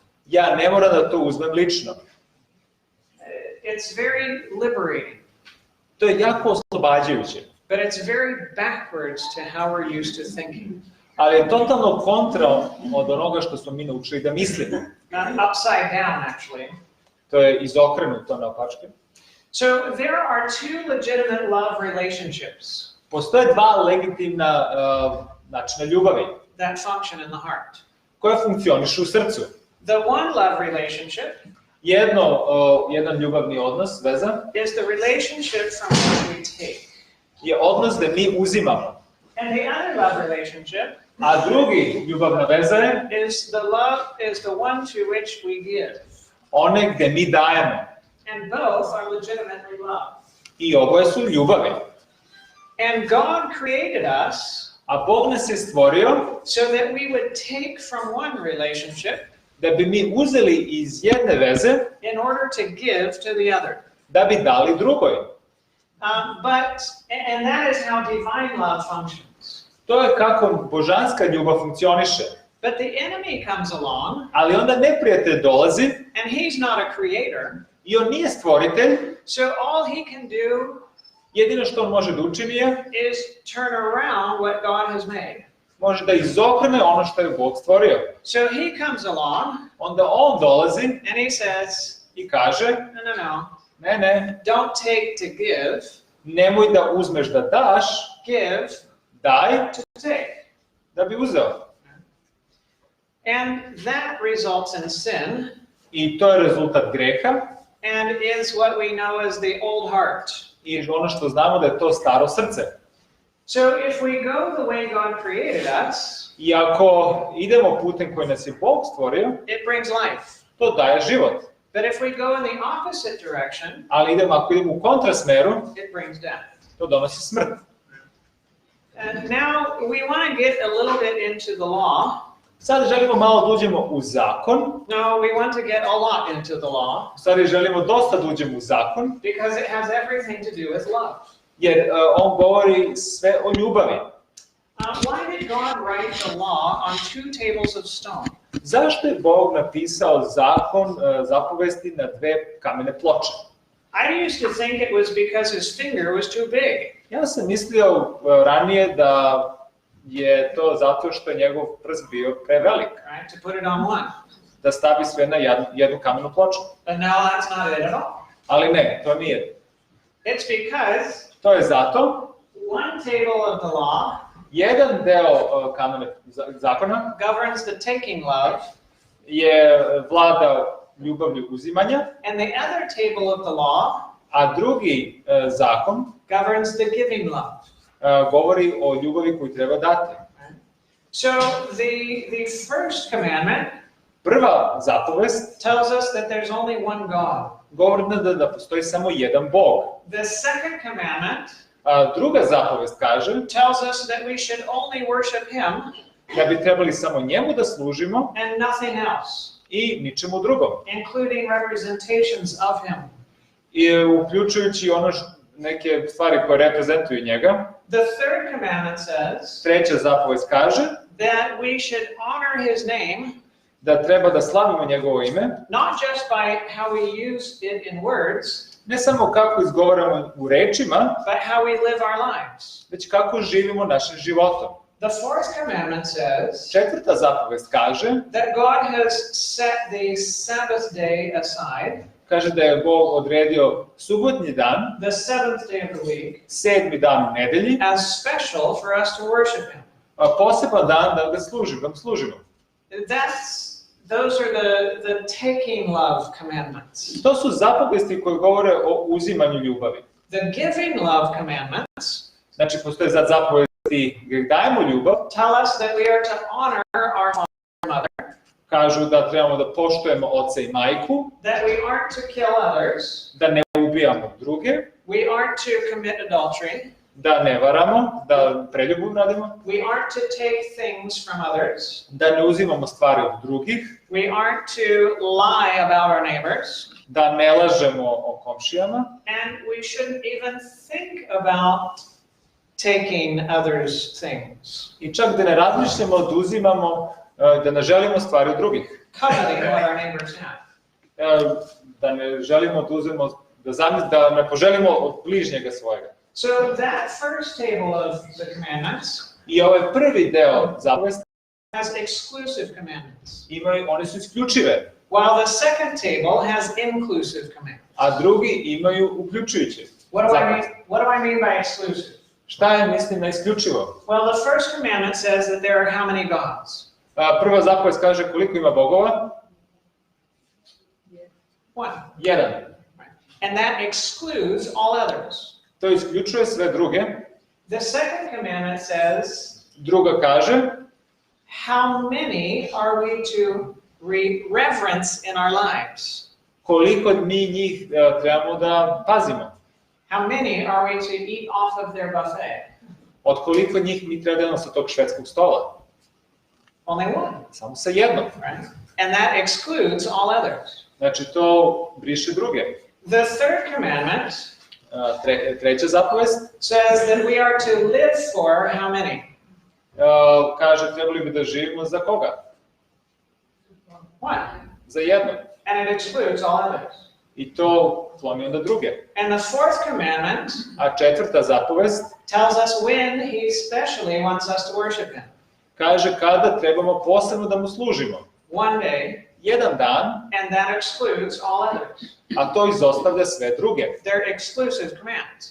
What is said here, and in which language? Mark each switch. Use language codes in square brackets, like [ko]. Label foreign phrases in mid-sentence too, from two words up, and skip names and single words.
[sr] Ja ne moram da to uzmem lično. [en] It's very liberating, [sr] To je jako oslobađajuće, [en] but it's very backwards to how we're used to thinking. [sr] ali je totalno kontra od onoga što smo mi naučili da mislimo. [en] Upside down, actually. [sr] To je izokrenuto naopačke. [en] So there are two legitimate love relationships [sr] Postoje dva legitimna načina ljubavi [en] that function in the heart. [sr] koja funkcionišu u srcu. [en] The one love relationship [sr] Jedan ljubavni odnos, veza, [en] is the relationship from which we take. [sr] je odnos gde mi uzimamo. [en] And the other love relationship [sr] A drugi ljubavna veza je [en] is the one to which we give. [sr] one gde mi dajemo. [en] And both are legitimately love. [sr] I oboje su ljubavi. [en] And God created us [sr] A Bog nas je stvorio [en] so that we would take from one relationship [sr] da bi mi uzeli iz jedne veze [en] in order to give to the other. [sr] da bi dali drugoj. [en] And that is how divine love functions. [sr] To je kako božanska ljubav funkcioniše. [en] But the enemy comes along, [sr] Ali onda neprijatelj dolazi [en] and he's not a creator, [sr] i on nije stvoritelj, [en] so all he can do [sr] jedino što on može da učini je [en] is turn around what God has made. [sr] može da izokrene ono što je Bog stvorio. [en] So he comes along, [sr] Onda on dolazi [en] and he says, [sr] i kaže, [en] no, [sr] ne, [en] don't take to give, [sr] nemoj da uzmeš da daš, [en] give [sr] daj [en] to take. [sr] da bi uzeo. [en] And that results in sin, [sr] I to je rezultat greha [en] and is what we know as the old heart. [sr] i ono što znamo da je to staro srce. [en] So if we go the way God created us, [sr] I ako idemo putem koji nas je Bog stvorio, [en] it brings life. [sr] to daje život. [en] But if we go in the opposite direction, [sr] Ali ako idemo u kontrasmeru, [en] it brings death. [sr] to donosi smrt. [en] And now we want to get a little bit into the law. [sr] Sad želimo malo da uđemo u zakon. [en] No, we want to get a lot into the law. [sr] Sad želimo dosta da uđemo u zakon. [en] Because it has everything to do with love. [sr] Jer on govori sve o ljubavi. [en] Why did God write the law on two tables of stone? [sr] Zašto je Bog napisao zakon, zapovesti na dve kamene ploče? [en] I used to think it was because his finger was too big. [sr] Ja sam mislio ranije da je to zato što je njegov prst bio prevelik. [en] Right, to put it on one. [sr] Da stavi sve na jednu kamenu ploču. [en] But now that's not it at all. [sr] Ali ne, to nije. [en] It's because [sr] To je zato [en] one table of the law [sr] jedan deo kamene zakona [en] governs the taking love, [sr] je vlada ljubavlju uzimanja, [en] and the other table of the law [sr] a drugi zakon [en] governs the giving love. [sr] Govori o ljubavi koju treba dati. [en] So the first commandment [sr] Prva zapovest [en] tells us that there's only one God. [sr] govori da postoji samo jedan Bog. [en] The second commandment [sr] Druga zapovest kaže [en] tells us that we should only worship him [sr] da bi trebali samo njemu da služimo [en] and nothing else, [sr] i ničemu drugom. [en] including representations of him. [sr] I uključujući neke stvari koje reprezentuju njega. [en] The third commandment says [sr] Treća zapovest kaže [en] that we should honor his name [sr] da treba da slavimo njegovo ime, [en] not just by how we use it in words, [sr] ne samo kako izgovaramo u rečima, [en] but how we live our lives. [sr] već kako živimo našim životom. [en] The fourth commandment says [sr] Četvrta zapovest kaže [en] that God has set the Sabbath day aside, [sr] kaže da je Bog odredio subotnji dan, [en] the seventh day of the week, [sr] 7. dan u nedelji, [en] as special for us to worship him. [sr] poseban dan da ga služimo. [en] Those are the taking love commandments. [sr] To su zapovesti koje govore o uzimanju ljubavi. [en] The giving love commandments [sr] Znači, postoje zapovesti gdje dajemo ljubav, [en] tell us that we are to honor our father and mother, [sr] kažu da trebamo da poštujemo oca i majku, [en] that we aren't to kill others, [sr] da ne ubijamo druge, [en] we aren't to commit adultery, [sr] da ne varamo, da preljubu radimo, [en] we aren't to take things from others, [sr] da ne uzimamo stvari od drugih, [en] we aren't to lie about our neighbors, [sr] da ne lažemo o komšijama, [en] and we shouldn't even think about taking others' things. [sr] i čak da ne razmišljamo da uzimamo, da ne želimo stvari od drugih. [en] Coveting what our neighbors have. [sr] Da ne želimo da uzimamo, da ne poželimo od bližnjega svojega. [en] So that first table of the commandments [sr] I prvi deo zapovesti [en] has exclusive commandments. [sr] one su isključive. [en] while the second table has inclusive commands. [sr] a drugi imaju uključujuće. [en] What do I mean by exclusive? [sr] Šta je mislim na isključivo? [en] Well, the first commandment says that there are how many gods? [sr] Prva zapovest kaže koliko ima bogova? [en] One. [sr] Jedan. [en] And that excludes all others. [sr] To isključuje sve druge. [en] The second commandment says, [sr] Druga kaže, [en] how many are we to reverence in our lives? [sr] koliko mi njih trebamo da pazimo. [en] How many are we to eat off of their buffet? [sr] Od koliko njih mi treba da jedemo sa tog švedskog stola? [en] Only one. [sr] Samo sa jednom. [en] Right? And that excludes all others. [sr] Znači to briše druge. [en] The third commandment [sr] Treća zapovest [en] says that we are to live for how many? [sr] kaže trebali bi da živimo za koga? [en] One. [sr] Za jednog. [en] And it excludes all others. [sr] I to kloni onda druge. [en] And the fourth commandment [sr] A četvrta zapovest [en] tells us when he specially wants us to worship him. [sr] kaže kada trebamo posebno da mu služimo. [en] One day, [sr] Jedan dan, [en] and that excludes all others. [sr] a to izostavlja sve druge. [en] They're exclusive commands.